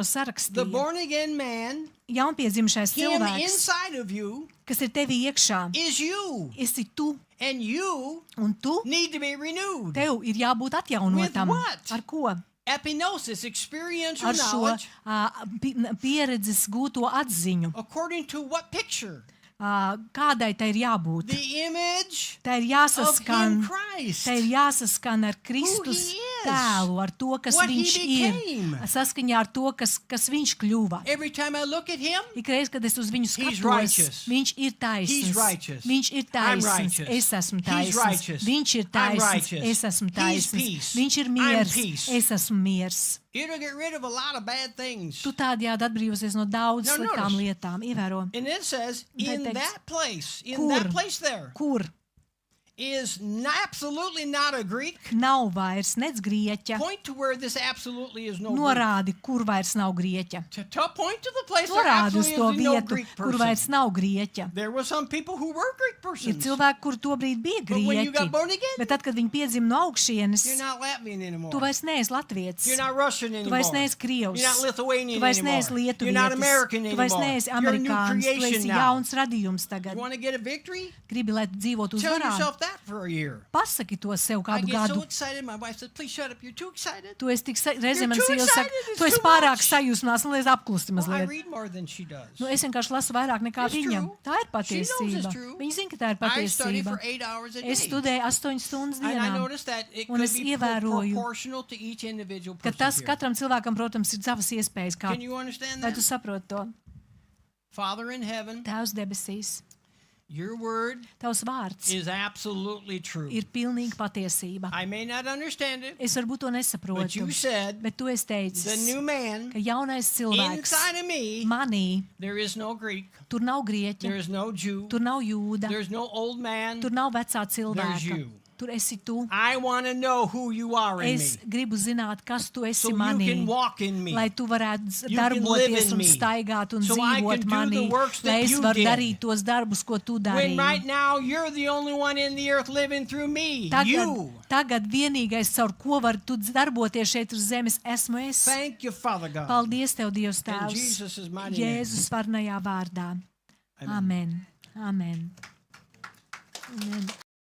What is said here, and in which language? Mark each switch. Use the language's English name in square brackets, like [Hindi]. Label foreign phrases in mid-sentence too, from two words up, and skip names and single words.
[English] The [Latvian] sarakstīja. [English] born-again man, [Latvian] Jaunpiedzimušais [English] him [Latvian] cilvēks, [English] inside of you, [Latvian] kas ir tevī iekšā, [English] is you. [Latvian] esi tu, [English] And you [Latvian] un tu, [English] need to be renewed. [Latvian] tev ir jābūt atjaunotam. [English] With what? [Latvian] Ar ko? [English] Epinosis, experiential [Latvian] Ar šo [English] knowledge, [Latvian] pieredzes gūto atziņu. [English] according to what picture? [Latvian] Kādai tai ir jābūt? [English] The image [Latvian] Tai ir [English] of [Latvian] jāsaskan, [English] him Christ. [Latvian] tai ir jāsaskan ar Kristus [English] he is. [Latvian] tēlu, ar to, kas [English] What he [Latvian] viņš ir, [English] became. [Latvian] saskaņā ar to, kas viņš kļuva. [English] Every time I look at him, [Latvian] Ikreiz, kad es uz viņu [English] He's [Latvian] skatos, [English] righteous. [Latvian] viņš ir [English] He's [Latvian] taisns. [English] righteous. [Latvian] Viņš ir [English] I'm [Latvian] taisns. [English] righteous. [Latvian] Es esmu [English] He's [Latvian] taisns. [English] righteous. [Latvian] Viņš ir [English] I'm [Latvian] taisns. [English] righteous. [Latvian] Es esmu [English] He's [Latvian] taisns. [English] peace. [Latvian] Viņš ir [English] I'm [Latvian] miers. [English] peace. [Latvian] Es esmu miers. [English] it'll get rid of a lot of bad things. [Latvian] Tu tādējādi atbrīvosies no daudz [English] Now [Latvian] sliktām [English] notice. [Latvian] lietām. Ievēro, [English] And it says, in [Latvian] Teikts, [English] that place, in [Latvian] kur? [English] that place there, [Latvian] kur [English] is absolutely not a Greek. [Latvian] nav vairs nec grieķa. [English] Point to where this absolutely is no Greek. [Latvian] Norādi, kur vairs nav grieķa. [English] To point to the place there [Latvian] Norādi uz to [English] absolutely is no [Latvian] vietu, [English] Greek [Latvian] kur [English] person. [Latvian] vairs nav grieķa. [English] There were some people who were Greek [Latvian] Ir [English] persons. [Latvian] cilvēki, kur tobrīd bija [English] But when you got [Latvian] grieķi, [English] born again, [Latvian] bet tad, kad viņi piedzima no augšienes, [English] you're not Latvian anymore. [Latvian] tu vairs neesi latvietis. [English] You're not Russian [Latvian] Tu [English] anymore. [Latvian] vairs neesi krievs. [English] You're not Lithuanian [Latvian] Tu vairs [English] anymore. [Latvian] neesi lietuvietis. [English] You're not American [Latvian] Tu [English] anymore. [Latvian] vairs neesi [English] You're a new [Latvian] amerikānis. Tu [English] creation [Latvian] esi [English] now. [Latvian] jauns radījums tagad. [English] You want to get a victory? [Latvian] Gribi, lai tu dzīvotu [English] Tell [Latvian] uzvarā? [English] yourself that. that for a year. [Latvian] Pasaki to sev [English] I [Latvian] kādu [English] get so [Latvian] gadu. [English] excited. My wife says, "Please shut up. You're too excited." [Latvian] Tu esi tik reizē [English] You're [Latvian] man [English] too [Latvian] sieva saka, [English] excited, it's [Latvian] tu esi [English] too [Latvian] pārāk [English] much. [Latvian] sajūsmās, un liedz apklusti [English] Well, I [Latvian] mazliet. [English] read more than she does. [Latvian] Nu, es vienkārši lasu vairāk nekā [English] It's [Latvian] viņa. [English] true. [Latvian] Tā ir [English] She knows it's [Latvian] patiesība. [English] true. [Latvian] Viņa zina, ka tā ir [English] I study [Latvian] patiesība. [English] for 8 hours a day. [Latvian] Es studēju 8 stundas [English] And I [Latvian] dienā. [English] noticed that it [Latvian] Un [English] could [Latvian] es [English] be [Latvian] ievēroju, [English] proportional to each individual [Latvian] Ka [English] person [Latvian] tas [English] here. [Latvian] katram cilvēkam, protams, ir savas iespējas. Kā, [English] Can you understand [Latvian] vai [English] that? [Latvian] tu saproti to? [English] Father in heaven, [Latvian] Tēvs debesīs, [English] your word [Latvian] tavs vārds [English] is absolutely true. [Latvian] ir pilnīga patiesība. [English] I may not understand it, [Latvian] Es varbūt to [English] but [Latvian] nesaprotu, [English] you said [Latvian] bet tu esi [English] the [Latvian] teicis, [English] new man [Latvian] ka jaunais cilvēks [English] inside of me, [Latvian] manī, [English] there is no Greek, [Latvian] tur nav [English] there [Latvian] grieķa, [English] is no Jew, [Latvian] tur nav jūda, [English] there's no old man. [Latvian] tur nav vecā [English] There's [Latvian] cilvēka. [English] you. [Latvian] Tur esi tu. [English] I want to know who you are in [Latvian] Es [English] me, [Latvian] gribu zināt, kas tu esi [English] so you [Latvian] manī, [English] can walk in me. [Latvian] lai tu varētu [English] You can live [Latvian] darboties [English] in [Latvian] un [English] me. [Latvian] staigāt un [English] So I [Latvian] dzīvot [English] can do [Latvian] manī, [English] the works that [Latvian] lai es [English] you [Latvian] varu [English] did. [Latvian] darīt tos darbus, ko tu [English] When [Latvian] darīji. [English] right now you're the only one in the earth living through me. [Latvian] Tagad, [English] You. [Latvian] tagad vienīgais, caur ko var tu darboties šeit uz zemes, esmu es. [English] Thank you, Father God. [Latvian] Paldies Tev, Dievs [English] In [Latvian] Tēvs, [English] Jesus' mighty name. [Latvian] Jēzus varnajā vārdā. Amen. Amen. Amen.